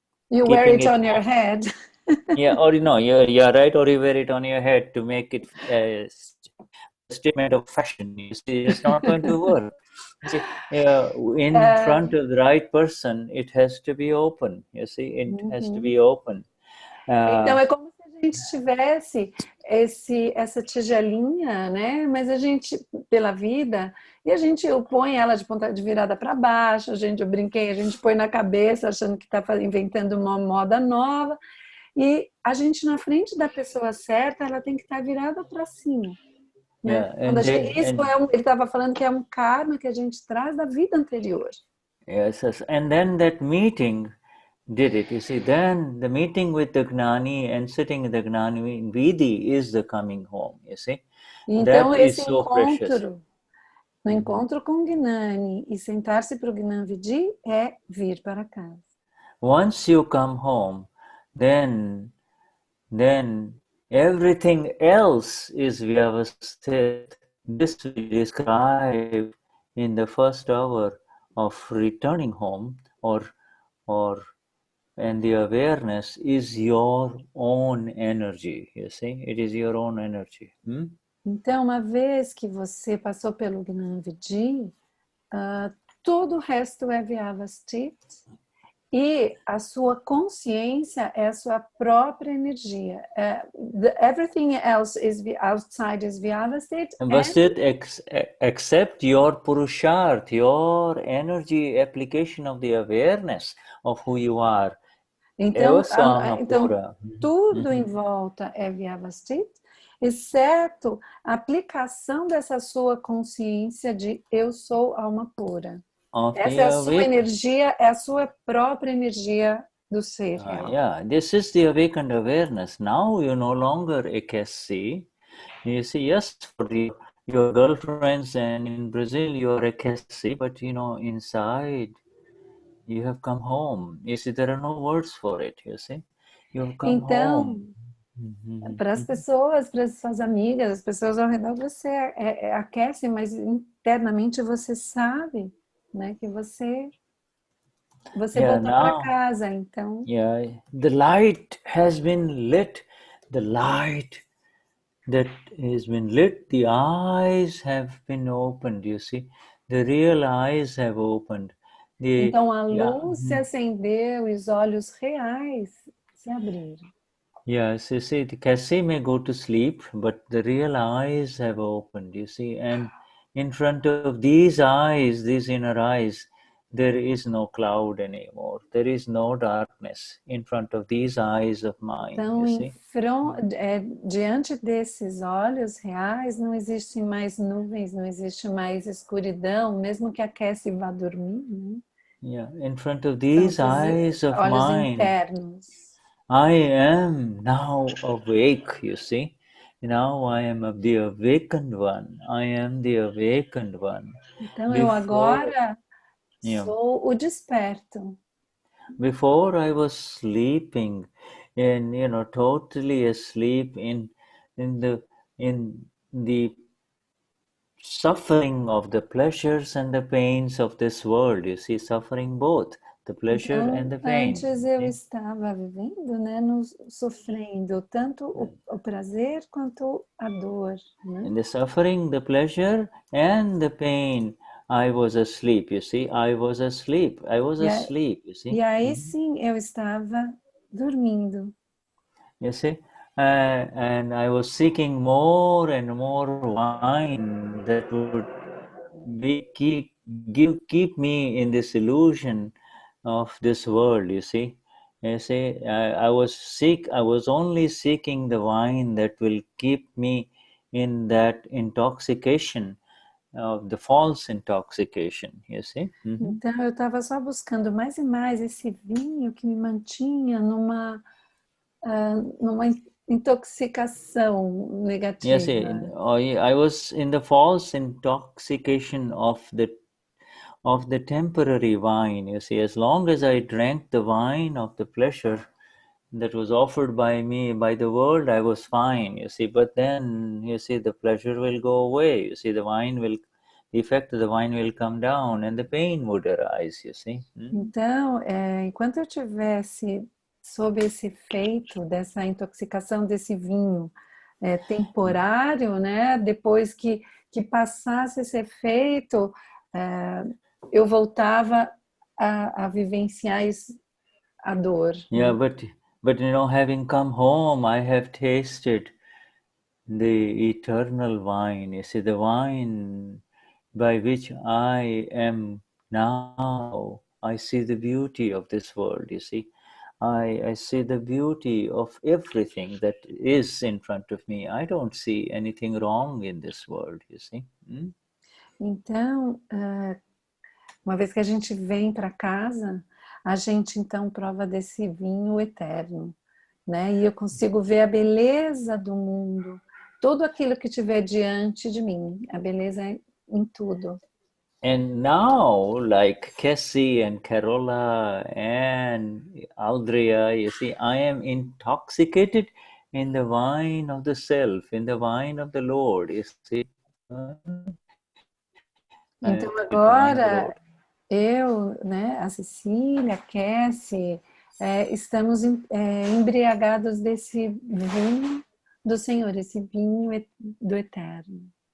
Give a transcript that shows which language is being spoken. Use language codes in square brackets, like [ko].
[en] you wear it on your head. Yeah, or you're right, or you wear it on your head to make it a statement of fashion. You see, it's not going to work. You see, in front of the right person, it has to be open. You see, it has to be open. [pt] Então é como se a gente tivesse essa tigelinha, né? Mas a gente, pela vida, e a gente põe ela de ponta de virada para baixo, eu brinquei, a gente põe na cabeça achando que está inventando uma moda nova, e a gente na frente da pessoa certa, ela tem que estar virada para cima. Né? Ele estava falando que é um karma que a gente traz da vida anterior. [en] Yes, and then that meeting did it. You see, then the meeting with the Gnani and sitting in the Gnani Vidhi is the coming home, you see. [pt] Então, [en] that [pt] esse [en] is so precious. [pt] No encontro com o Gnani e sentar-se para o Gnani Vidhi é vir para casa. [en] Once you come home, then everything else is Vyavasthit. This we describe in the first hour of returning home, and the awareness is your own energy, you see, it is your own energy. [pt] Então, uma vez que você passou pelo Gnani, todo o resto é Vyavasthit e a sua consciência é a sua própria energia. [en] Everything else is outside is Vyavasthit. Vasthit accept your Purusharth, your energy application of the awareness of who you are. [pt] Então, tudo em volta é Vyavasthit, exceto a aplicação dessa sua consciência de eu sou alma pura. Essa é a sua energia, é a sua própria energia do ser real. [en] Yeah, this is the awakened awareness. Now you no longer a KC. You see, yes, for your girlfriends and in Brazil you are a KC, but you know, inside you have come home. You see, there are no words for it, you see. You have come home. [pt] Para as pessoas, para as suas amigas, as pessoas ao redor, você aquece, mas internamente você sabe, né, que você voltou para casa, então. [en] Yeah, the light has been lit. The light that has been lit, the eyes have been opened, you see. The real eyes have opened. [pt] Então a luz se acendeu e os olhos reais se abriram. [en] Yes, you see, the Cassie may go to sleep, but the real eyes have opened, you see. And in front of these eyes, these inner eyes, there is no cloud anymore. There is no darkness in front of these eyes of mine. [pt] Então, diante desses olhos reais, não existem mais nuvens, não existe mais escuridão, mesmo que a Cassie vá dormir. Né? [en] Yeah, in front of these eyes of [pt] olhos [en] mine, [pt] internos. [en] I am now awake, you see. Now I am the awakened one. I am the awakened one. [pt] Então, eu agora sou o desperto. [en] Before I was sleeping and, you know, totally asleep in the suffering of the pleasures and the pains of this world. You see, suffering both. The pleasure and the pain. [pt] Antes eu estava vivendo, né, sofrendo tanto o prazer quanto a dor. Né? [en] In the suffering, the pleasure and the pain, I was asleep, you see. I was asleep. I was asleep, you see. [pt] E aí sim eu estava dormindo. [en] You see. And I was seeking more and more wine that would keep me in this illusion of this world, you see. You see, I was only seeking the wine that will keep me in that intoxication, of the false intoxication, you see. [pt] Então eu estava só buscando mais e mais esse vinho que me mantinha numa intoxicação negativa. [en] Yes, I was in the false intoxication of the temporary wine, you see. As long as I drank the wine of the pleasure that was offered by me, by the world, I was fine, you see. But then, you see, the pleasure will go away, you see, the effect of the wine will come down and the pain would arise, you see. [pt] Então, enquanto eu tivesse sob esse efeito dessa intoxicação desse vinho temporário, né, depois que passasse esse efeito, eu voltava a vivenciar a dor. [en] Yeah, but you know, having come home, I have tasted the eternal wine. You see, the wine by which I am now. I see the beauty of this world, you see. I see the beauty of everything that is in front of me. I don't see anything wrong in this world, you see. [pt] Então, uma vez que a gente vem para casa, a gente então prova desse vinho eterno, né? E eu consigo ver a beleza do mundo, tudo aquilo que tiver diante de mim, a beleza em tudo. [en] And now, like Cassie and Carola and Aldria, you see, I am intoxicated in the wine of the self, in the wine of the Lord, you see. [pt] Então agora, eu, né, a Cecília, a Cassie, estamos embriagados desse vinho do Senhor, esse vinho do eterno.